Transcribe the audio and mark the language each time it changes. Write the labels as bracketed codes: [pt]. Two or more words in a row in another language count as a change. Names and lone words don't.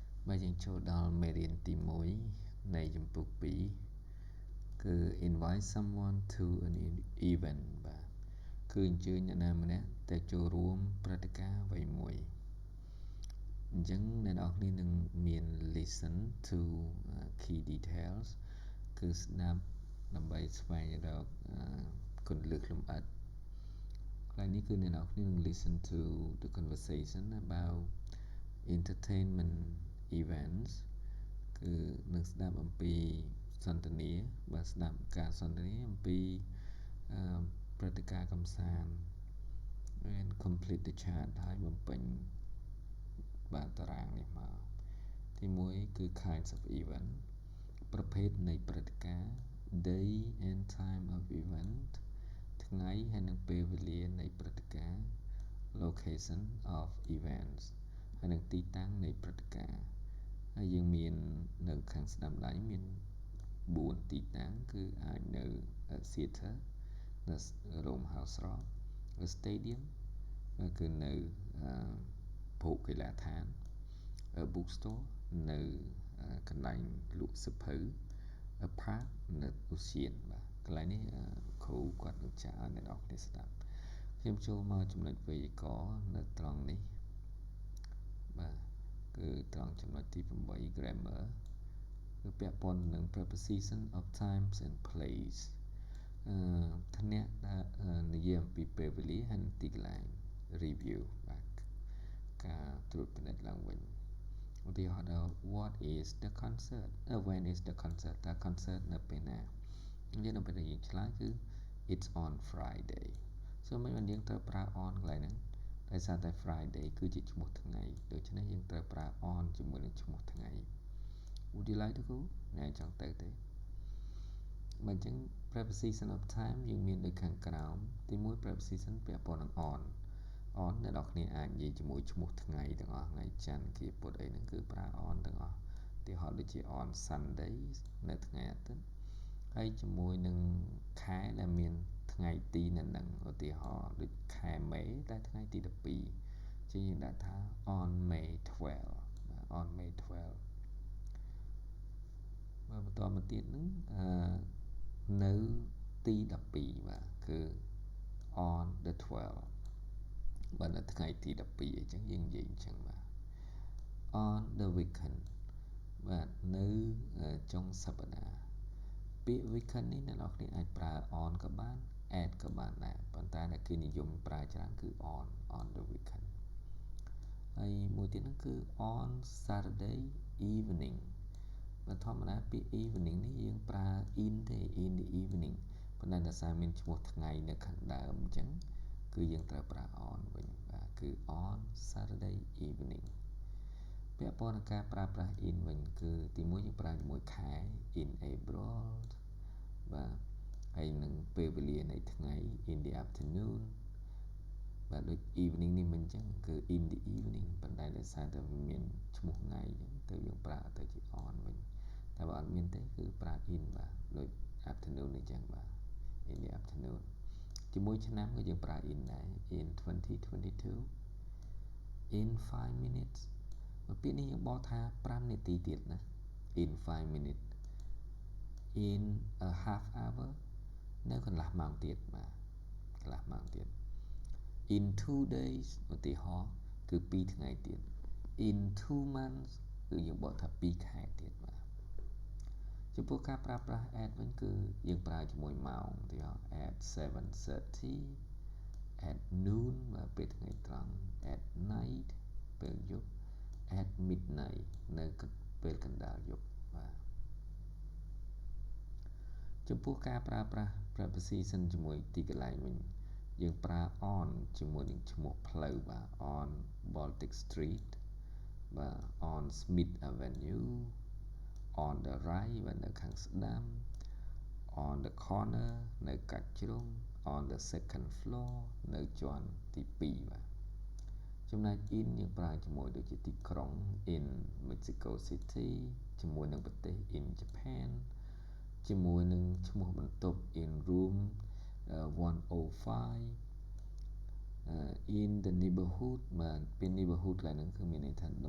[km] យើងចូលដល់មេរៀនទី1នៃចម្ពោះ2គឺ [en] invite someone to an event [km] បាទគឺអញ្ជើញអ្នកណាម្នាក់ទៅចូល រួមព្រឹត្តិការណ៍អ្វីមួយអញ្ចឹងអ្នកនរគ្នានឹងមាន [en] listen to key [km] details គឺស្ដាប់ដើម្បីស្វែងរកគន្លឹះលម្អិតខ្លះនេះគឺអ្នកនរគ្នានឹង [en] listen to the conversation about entertainment events [km] គឺនឹងស្ដាប់អំពីសន្ទនាបាទស្ដាប់ការសន្ទនាអំពីព្រឹត្តិការណ៍កម្សាន្ត [en] and complete the chart [km] ហើយ បំពេញបាទតារាងនេះមកទី1គឺ [en] kinds of event [km] ប្រភេទនៃ ព្រឹត្តិការណ៍ [en] day and time of event [km] ថ្ងៃហើយនិងពេលវេលានៃព្រឹត្តិការណ៍ [en] location of events [km] ហើយនិងទីតាំងនៃព្រឹត្តិការណ៍ហើយយើងមាននៅខាងស្ដាំដៃមាន4ទីតាំងគឺអាចនៅ theater នៅរោងហោស្រព stadium គឺនៅភោគកីឡដ្ឋាន bookstore នៅកន្លែងលក់សៀវភៅ park នៅឧទ្យានបាទកន្លែងនេះគ្រូគាត់នឹងចាក់ឲ្យអ្នកនរគ្នាស្ដាប់ខ្ញុំចូលមកចំណុចវេយ្យាករណ៍នៅត្រង់នេះបាទគឺត្រង់ចំណុចទី8 grammar គឺពាក់ព័ន្ធនឹង [en] preposition of times and place [km] ថ្នាក់និយាយអំពីពេលវេលាហើយនិងទីកន្លែង review បាទការត្រួតពិនិត្យឡើងវិញឧទាហរណ៍ដល់ [en] what is the concert when is the concert [km] តើ concert នៅពេលណាយើងនៅពេលដែលយើងឆ្លើយ គឺ [en] it's on Friday [km] សូមមិនយើងត្រូវប្រើ on កន្លែងហ្នឹងដោយសារតែ Friday គឺជាឈ្មោះថ្ងៃដូច្នេះយើងត្រូវប្រើ on ជាមួយនឹងឈ្មោះថ្ងៃ [en] Would you like to go [km] អ្នកចង់ទៅទេបើអញ្ចឹង [en] preposition of time [km] យើងមានដូចខាងក្រោមទី 1 preposition ពាក់ព័ន្ធនឹង on អ្នកនរគ្នាអាចនិយាយជាមួយឈ្មោះថ្ងៃទាំងអស់ថ្ងៃច័ន្ទគ្រាពុធអីហ្នឹងគឺប្រើ on ទាំងអស់ឧទាហរណ៍ដូចជា [en] on Sunday [km] នៅថ្ងៃអាទិត្យហើយជាមួយនឹងខែដែលមានថ្ងៃទីនៅនឹងឧទាហរណ៍ដូចខែមេតែថ្ងៃទី12ជាងយើងដាក់ថា [en] on May 12 on May 12 [km] បន្តមកទៀតហ្នឹងនៅទី12បាទគឺ [en] on the 12 [km] បាទនៅថ្ងៃទី 12អញ្ចឹងយើងនិយាយអញ្ចឹងបាទ [en] on the weekend [km] បាទនៅចុងសប្តាហ៍ពាក្យ weekend នេះអ្នកនរគ្នាអាចប្រើ on ក៏បាន at ក៏បានដែរប៉ុន្តែអ្នកគេនិយមប្រើច្រើនគឺ [en] on the weekend [km] ហើយមួយទៀតហ្នឹងគឺ [en] on Saturday evening [km] បើធ ម្មតាពាក្យ evening នេះយើងប្រើ in ទេ [en] in the evening [km] ប៉ុន្តែដោយសារមានឈ្មោះថ្ងៃនៅខាងដើមអញ្ចឹងគឺយើងត្រូវប្រើ on វិញបាទគឺ [en] on Saturday evening [km] ពាក់ព័ន្ធនឹងការប្រើប្រាស់ in វិញគឺទី1យើងប្រើជាមួយខែ [en] in April [km] បាទហើយនឹងពេលវេលានៃថ្ងៃ [en] in the afternoon [km] បាទដូច evening នេះមិនអញ្ចឹងគឺ [en] in the evening [km] ប៉ុន្តែដោយសារតែមានឈ្មោះថ្ងៃអញ្ចឹងទៅយើងប្រើទៅជា on វិញតែបើអត់មានទេគឺប្រើ in បាទដូច afternoon អញ្ចឹងបាទ [en] in the afternoon [km] ជាមួយឆ្នាំក៏យើងប្រើ in ដែរ [en] in 2022 in 5 minutes [km] ពាក្យនេះយើងបកថា5នាទីទៀតណា [en] in 5 minutes in a half hour [km] នៅកន្លះម៉ោង ទៀតបាទកន្លះម៉ោងទៀត [en] in 2 days [km] ឧទាហរណ៍គឺ2ថ្ងៃទៀត [en] in 2 months [km] គឺយើងបកថា2ខែទៀតបាទចំពោះការប្រើប្រាស់ at វិញគឺយើងប្រើជាមួយម៉ោងឧទាហរណ៍ [en] at 7:30 at noon [km] បាទពេលថ្ងៃត្រង់ [en] at night [km] ពេលយប់ [en] at midnight [km] នៅពេលកណ្ដាលយប់បាទ ចំពោះការប្រើប្រាស់ preposition ជាមួយទីកន្លែងវិញយើងប្រើ on ជាមួយនឹងឈ្មោះផ្លូវបាទ [en] on Baltic Street [km] បាទ [en] on Smith Avenue on the right [km] បាទនៅខាងស្ដាំ [en] on the corner [km] នៅកាច់ជ្រុង [en] on the second floor [km] នៅជាន់ទី2 បាទចំណែក in យើងប្រើជាមួយដូចជាទីក្រុង [en] in Mexico City [km] ជាមួយនឹងប្រទេស [en] in Japan [km] ជាមួយនឹងឈ្មោះបន្ទប់ [en] in room 105 in the neighborhood [km] បាទពេល neighborhood កន្លែងហ្នឹងគឺមានន័យថាតំ